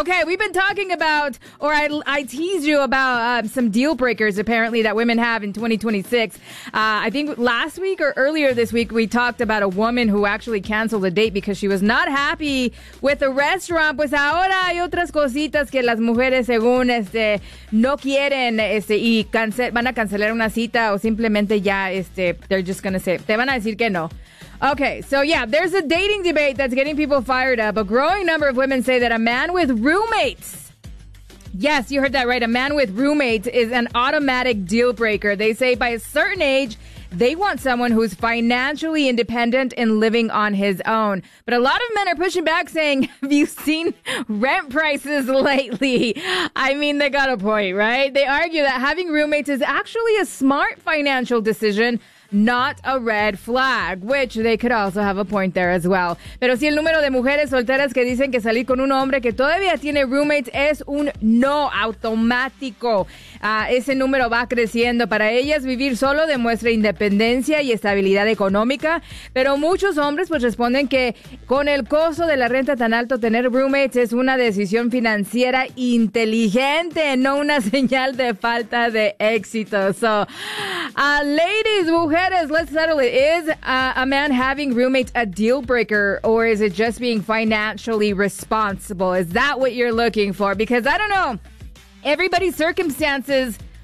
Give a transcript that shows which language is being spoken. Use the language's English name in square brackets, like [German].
[English] Okay, we've been talking about, or I teased you about some deal breakers, apparently, that women have in 2026. I think last week or earlier this week, we talked about a woman who actually canceled a date because she was not happy with the restaurant. [Spanish] Pues ahora hay otras cositas que las mujeres, según no quieren y van a cancelar una cita o simplemente ya [English] they're just gonna say, [Spanish] te van a decir que no. [English] Okay, so yeah, there's a dating debate that's getting people fired up. A growing number of women say that a man with roommates, yes, you heard that right, a man with roommates is an automatic deal breaker. They say by a certain age, they want someone who's financially independent and living on his own. But a lot of men are pushing back saying, have you seen rent prices lately? I mean, they got a point, right? They argue that having roommates is actually a smart financial decision, not a red flag, which they could also have a point there as well. [Spanish] Pero si el número de mujeres solteras que dicen que salir con un hombre que todavía tiene roommates es un no automático. Ese número va creciendo. Para ellas, vivir solo demuestra independencia y estabilidad económica. Pero muchos hombres pues responden que con el costo de la renta tan alto, tener roommates es una decisión financiera inteligente, no una señal de falta de éxito. [English] So, ladies, mujeres, let's settle it. Is a man having roommates a deal breaker, or is it just being financially responsible? Is that what you're looking for? Because I don't know. Everybody's circumstances